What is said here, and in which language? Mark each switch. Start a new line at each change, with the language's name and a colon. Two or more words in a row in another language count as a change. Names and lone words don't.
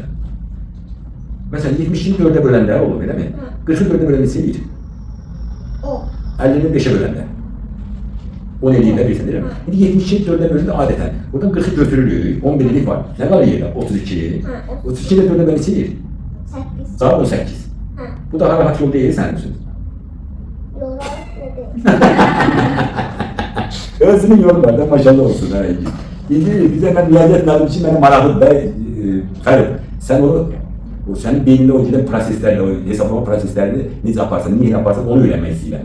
Azerbaijani: Məsələn, 72'ni 4'e böləndə oğlum, elə mi? Hı. 40'ı 4'e böləndə neçə eləyir? 10. 50'ni 5'e böləndə. 10 eləyirlər, bilirsən, deyiləm mi? İndi 72'ni 4'e böləndə adətən. Buradan 40'ı götürülür, 11'lik var. Nə var yerdə? 32. Hı. 32 ile 4'e bölə neçə eləyir? 8. Cavab 18. Ha.
Turkish: Bu daha rahat yol değil senin için. Yol dedi.
Azerbaijani: Özünün yolu var da maşallah olsun. Ha.
Turkish: Şimdi bize ben iade etmediğim için benim maraqlı da Ferit. Sen onu o senin beyninde o giden proseslerle, o hesaplama proseslerini necə yaparsan, niye yaparsan onu öğrenmek istiyorum.